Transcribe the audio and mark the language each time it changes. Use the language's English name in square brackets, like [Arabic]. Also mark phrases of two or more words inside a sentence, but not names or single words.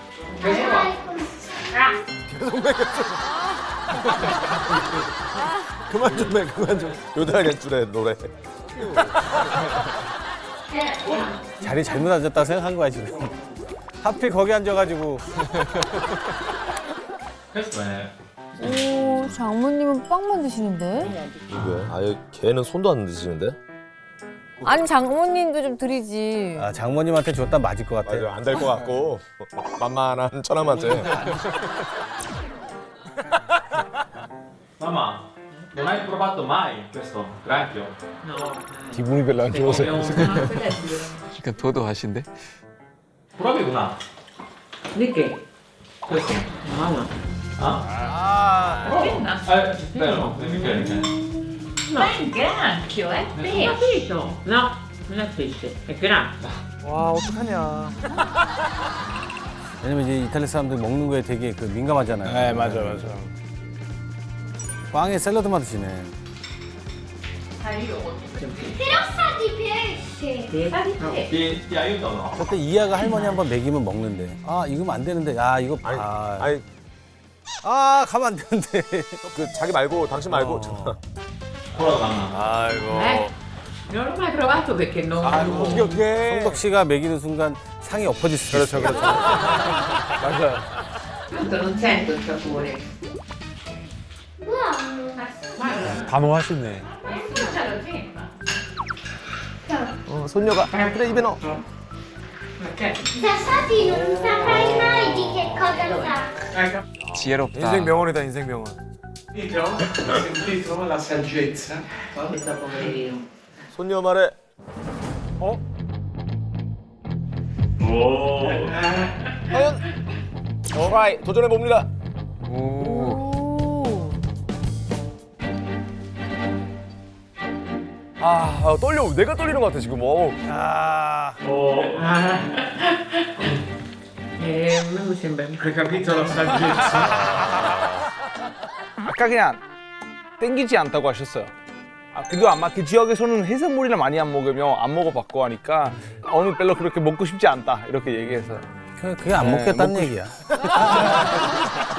[Korean] 계속 먹였어. 그만 좀 해, 그만 좀. 요다겠주래 노래. 자리 잘못 앉았다 생각한 거야 지금. 하필 거기 앉아가지고. [Italian] Questo è [Korean] 오, 장모님은 빵만 드시는데? 왜? 아예 걔는 손도 안 드시는데? 아니, 장모님도 좀 드리지. 아 장모님한테 줬다 맞을 것 같아. 맞아, 안 될 것 같고 만만한 처남한테. [Italian] Mamma, non hai provato mai questo granchio? [Korean] 기분이 별로 안 좋으세요. 그러니까 도도하신데? [Italian] Provi una. Di che? Questo. Mamma. Spero, no, Ma è granchio, è pesce. Capito? No, non è pesce, è granchio. [Korean] 와 어떡하냐. 왜냐면 이제 이탈리아 사람들 먹는 거에 되게 그 민감하잖아요. 네 맞아. 빵에 샐러드만 드시네. [Italian] Però sa di pesce. [Korean] 그때 이하가 할머니 한번 먹이면 먹는데. 아 이거면 안 되는데. 아 이거 아 가면 안 되는데. 그 자기 말고 당신 말고. 아이고. [Italian] Non l'ho mai provato perché non. [Korean] 어떻게? 성덕 씨가 먹이는 순간 상이 엎어질 수 있어요. 그렇죠. 맞아요. [Italian] Tanto non sento il sapore. Buono. [Korean] 단호하시네. 손녀가 그래 입에 넣어. [Italian] Da Sati non saprai mai di che cosa sa. [Korean] 지혜롭다. 인생 명언이다, 인생 명언. [Italian] Sentito? Sentito la saggezza? Questa poverino. [Korean] 손녀 말에 과연 트라이 도전해 봅니다. 떨려. 내가 떨리는 것 같아 지금. [Italian] A me mi sembra. Hai capito la saggezza? [Korean] 아까 그냥 땡기지 않다고 하셨어요. 그래도 아마 그 지역에서는 해산물이나 많이 안 먹으면 안 먹어봤고 하니까 오늘 별로 그렇게 먹고 싶지 않다 이렇게 얘기해서 그게 안 먹겠다는 얘기야.